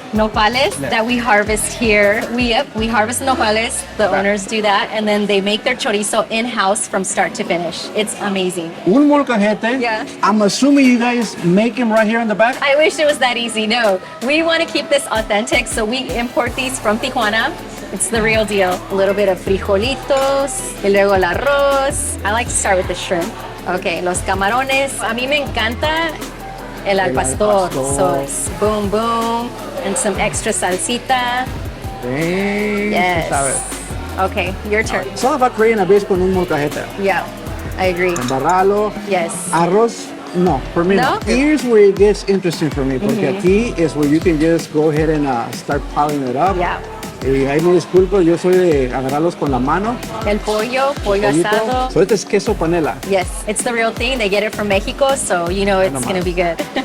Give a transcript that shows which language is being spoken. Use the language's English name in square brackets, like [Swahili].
[English] Nopales that we harvest here. We harvest nopales. The owners do that, and then they make their chorizo in house from start to finish. It's amazing. [Spanish] Un molcajete. [English] Yeah. I'm assuming you guys make them right here in the back? I wish it was that easy. No, we want to keep this authentic, so we import these from Tijuana. It's the real deal. A little bit of [Spanish] frijolitos, y luego el arroz. [English] I like to start with the shrimp. Okay, [Spanish] los camarones. A mí me encanta el al pastor. [English] So it's boom, boom, and some extra salsita. [Spanish] Sí, [English] Yes. [Spanish] tú sabes. [English] Okay, your turn. It's all about creating a base [Spanish] con un molcajete. [English] Yeah, I agree. [Spanish] Embarrarlo. [English] Yes. Arroz, no, for me no. No? Here's where it gets interesting for me, [Spanish] porque aquí [English] is where you can just go ahead and start piling it up. Yeah. [Spanish] Y ahí me disculpo, yo soy de agarrarlos con la mano. El pollo pollito. asado. [English] So [Spanish] este es queso panela. [English] Yes, it's the real thing. They get it from Mexico, so you know it's gonna be good.